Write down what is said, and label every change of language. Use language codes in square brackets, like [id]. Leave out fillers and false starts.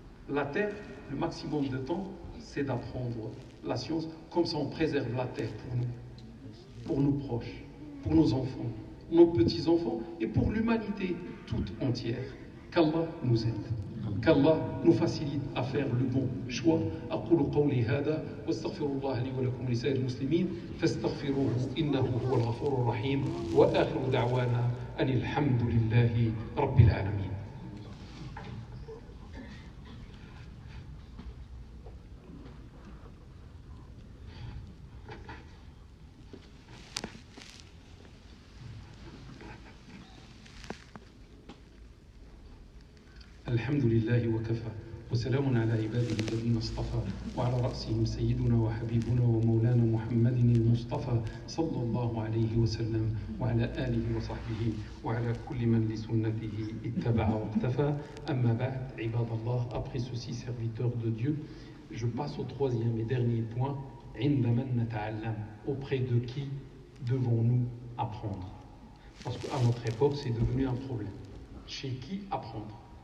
[fr] La terre, le maximum de temps, c'est d'apprendre la science. Comme ça, on préserve la terre pour nos proches, pour nos enfants, nos petits-enfants et pour l'humanité toute entière. Qu'Allah nous aide. Qu'Allah nous facilite à faire le bon choix. [ar] أقول قولي هذا واستغفر الله لي ولكم لسائر المسلمين فاستغفروه إنه هو الغفور الرحيم وآخر دعوانا أن الحمد لله رب العالمين. الحمد لله وكفى وسلام على عباده الذين اصطفى وعلى رأسهم سيدنا وحبيبنا ومولانا محمد المصطفى صلى الله عليه وسلم وعلى آله وصحبه وعلى كل من لسنته اتبع واقتفى. أما بعد عباد الله, [fr] après ceci, serviteurs de Dieu, je passe au troisième et dernier point. [ar] عندما نتعلم, [fr] auprès de qui devons-nous apprendre? Parce qu'à notre époque, c'est devenu un problème. Chez qui apprendre?